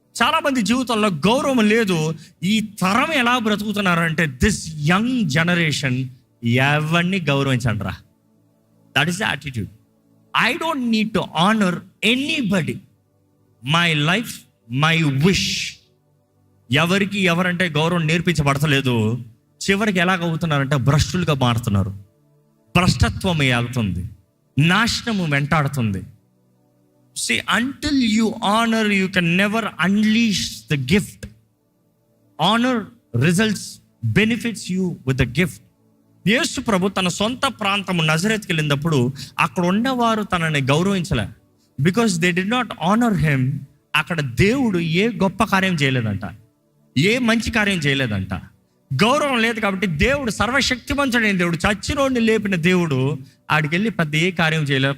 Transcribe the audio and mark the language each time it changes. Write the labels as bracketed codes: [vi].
[te] చాలా మంది జీవితంలో గౌరవం లేదు. ఈ తరం ఎలా బ్రతుకుతున్నారంటే, [en] this young generation [te] ఎవరిని గౌరవించండి రా. [en] That is the attitude. I don't need to honour anybody. My life, my wish. [te] ఎవరికి ఎవరంటే గౌరవం నేర్పించబడతలేదు. చివరికి ఎలాగవుతున్నారంటే భ్రష్టులుగా మారుతున్నారు. భ్రష్టత్వం వెళ్తుంది, నాశనము వెంటాడుతుంది. [en] See, until you honor, you can never unleash the gift. Honor results, benefits you with the gift. [te] యేసు ప్రభు తన సొంత ప్రాంతము నజరేతుకి వెళ్ళినప్పుడు అక్కడ ఉన్నవారు తనని గౌరవించలే. [en] Because they did not honour him. [te] అక్కడ దేవుడు ఏ గొప్ప కార్యం చేయలేదంట, ఏ మంచి కార్యం చేయలేదంట. గౌరవం లేదు కాబట్టి దేవుడు, సర్వశక్తివంతుడైన దేవుడు, చచ్చినోడిని లేపిన దేవుడు ఆడికి వెళ్ళి పెద్ద ఏ కార్యం చేయలేదు.